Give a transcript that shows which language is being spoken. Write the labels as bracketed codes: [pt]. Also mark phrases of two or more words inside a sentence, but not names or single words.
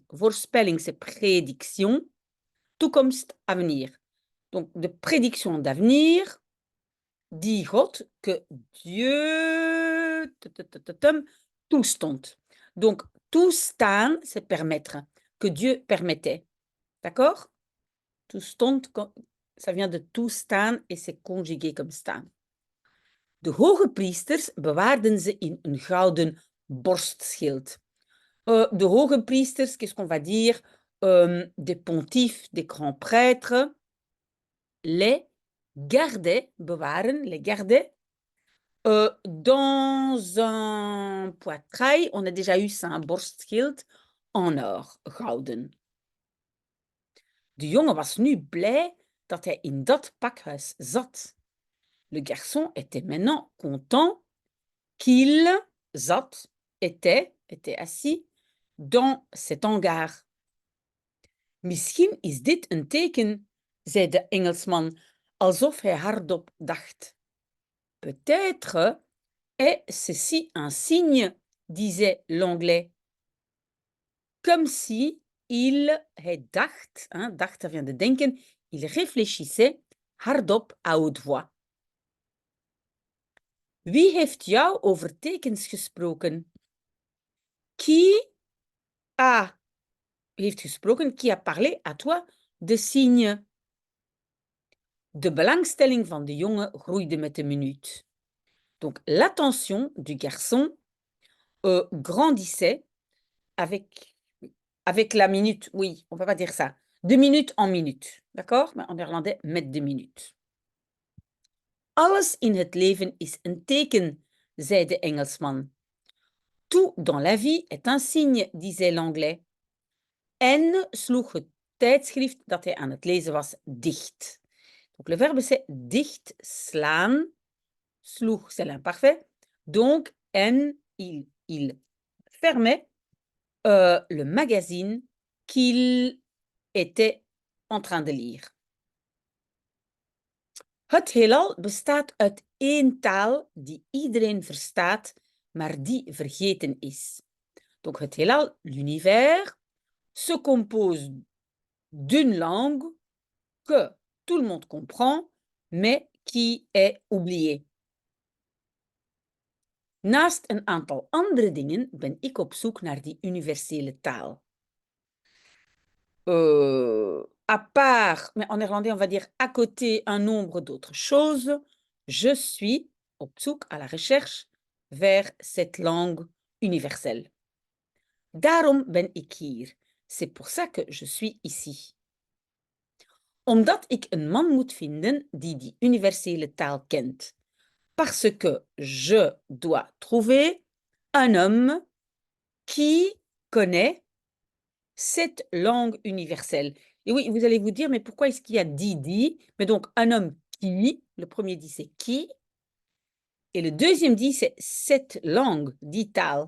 [fr] Voorspelling, c'est prédiction. Toekomst, avenir. Donc, de prédiction d'avenir, [nl] die God, [fr] que Dieu toestond. Donc, toestaan, c'est permettre, que Dieu permettait. D'accord? Toestond, ça vient de toestaan et c'est conjugué comme staan. [nl] De hoge priesters bewaarden ze in een gouden borstschild. De hoge priesters, [fr] qu'est-ce qu'on va dire? Des pontifes, des grands prêtres, les gardaient, bewaren, les gardaient. Dans un poitrail, on a déjà eu ça, un borstschild en or, gouden. [nl] De jongen was nu blij dat hij in dat pakhuis zat. [fr] Le garçon était maintenant content qu'il était assis dans cet hangar. [nl] Misschien is dit een teken, zei de Engelsman, alsof hij hardop dacht. [fr] Peut-être est ceci un signe, disait l'anglais. Comme si [nl] hij dacht, [fr] hein, dacht, ça vient de denken, il réfléchissait hardop à haute voix. [nl] Wie heeft jou over tekens gesproken? Qui heeft gesproken, [fr] qui a parlé à toi de signes? [nl] De belangstelling van de jongen groeide met de minuut. [fr] Donc, l'attention du garçon grandissait avec la minute. Oui, on ne peut pas dire ça. De minute en minute, d'accord? Mais en néerlandais, [nl] met de minute. Alles in het leven is een teken, zei de Engelsman. [fr] Tout dans la vie est un signe, disait l'anglais. [nl] En sloeg het tijdschrift dat hij aan het lezen was dicht. [fr] Donc le verbe c'est [nl] dicht slaan. [fr] Sloeg, c'est l'imparfait. Donc, en il fermait le magazine qu'il était en train de lire. [nl] Het heelal bestaat uit één taal die iedereen verstaat, maar die vergeten is. Donc het heelal, [fr] l'univers, se compose d'une langue que tout le monde comprend, mais qui est oubliée. [nl] Naast een aantal andere dingen ben ik op zoek naar die universele taal. [fr] À part, mais en néerlandais on va dire à côté un nombre d'autres choses, je suis [nl] op zoek [fr] à la recherche vers cette langue universelle. [nl] Daarom ben ik hier. [fr] C'est pour ça que je suis ici. [nl] Omdat ik een man moet vinden die die universele taal kent. [fr] Parce que je dois trouver un homme qui connaît cette langue universelle. Et oui, vous allez vous dire, mais pourquoi est-ce qu'il y a dit? Mais donc, un homme qui, le premier dit c'est qui, et le deuxième dit c'est cette langue, [nl] die taal.